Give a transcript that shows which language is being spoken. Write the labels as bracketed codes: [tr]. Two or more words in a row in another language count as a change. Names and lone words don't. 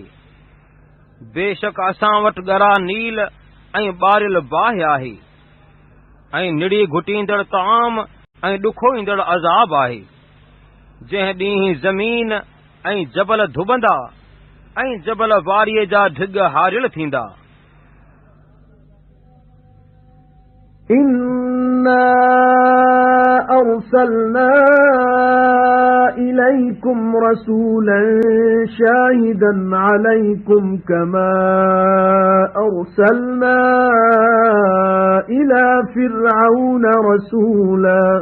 [sd] बेशक असां वटि ॻरा नील ऐं ॿारियल बाहि आहे ऐं निड़ी घुटींदड़ ताम ऐं ॾुखो ईंदड़ अज़ाब आहे। जंहिं ॾींहुं ज़मीन ऐं जबल धुबंदा ऐं जबल वारीअ जा ढिग हारियल थींदा। [ar] إنا أرسلنا إليكم رسولا شاهدا عليكم كما أرسلنا إلى فرعون رسولا.